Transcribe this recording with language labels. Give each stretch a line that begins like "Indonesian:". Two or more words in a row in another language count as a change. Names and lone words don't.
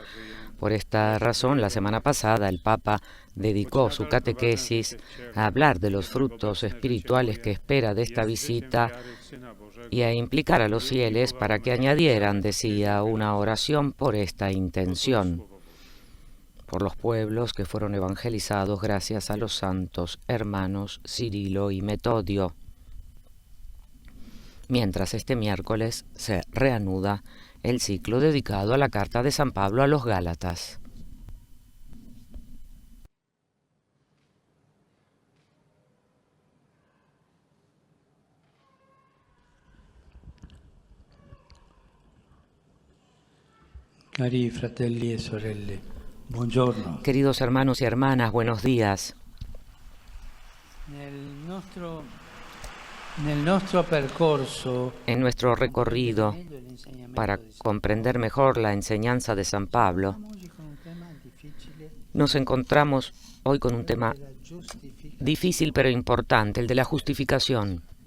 Spanish: Por esta razón, la semana pasada el Papa dedicó su catequesis a hablar de los frutos espirituales que espera de esta visita y a implicar a los fieles para que añadieran, decía, una oración por esta intención, por los pueblos que fueron evangelizados gracias a los santos hermanos Cirilo y Metodio. Mientras este miércoles se reanuda el ciclo dedicado a la carta de San Pablo a los Gálatas.
Italian: Cari fratelli e sorelle, buongiorno.
Spanish: Queridos hermanos y hermanas, buenos días. En nuestro recorrido, para comprender mejor la enseñanza de San Pablo, nos encontramos hoy con un tema difícil pero importante, el de la justificación.